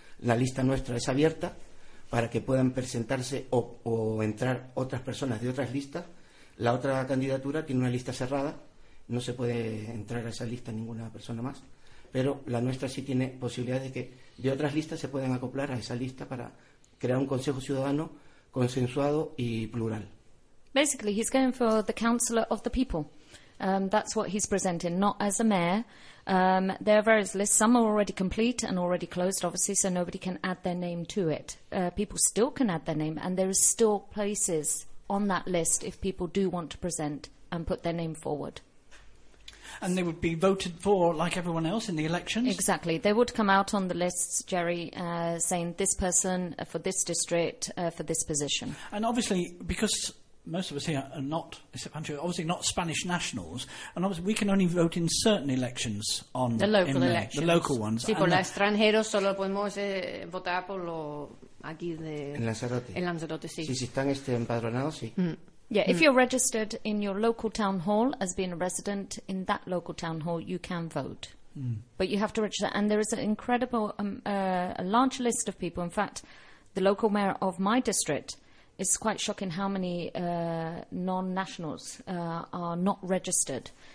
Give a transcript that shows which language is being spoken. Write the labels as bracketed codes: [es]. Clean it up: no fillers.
[es] La lista nuestra es abierta para que puedan presentarse o entrar otras personas de otras listas. La otra candidatura tiene una lista cerrada, no se puede entrar a esa lista ninguna persona más, pero la nuestra sí tiene posibilidades de que de otras listas se puedan acoplar a esa lista para crear un Consejo Ciudadano consensuado y plural. [en] Basically, he's going for the councillor of the people. That's what he's presenting, not as a mayor. There are various lists. Some are already complete and already closed, obviously, so nobody can add their name to it. People still can add their name, and there are still places on that list if people do want to present and put their name forward. And they would be voted for like everyone else in the elections? Exactly. They would come out on the lists, Jerry, saying this person for this district, for this position. And obviously, because most of us here are not, except Andrew, obviously not Spanish nationals, and obviously we can only vote in certain elections on the local elections. The local ones. [es] Sí, por los extranjeros solo podemos votar por los... Aquí de en Lanzarote, sí. Sí, si están empadronados, sí. [en] Yeah, if you're registered in your local town hall as being a resident in that local town hall, you can vote. But you have to register. And there is an incredible, a large list of people. In fact, the local mayor of my district, it's quite shocking how many non-nationals are not registered.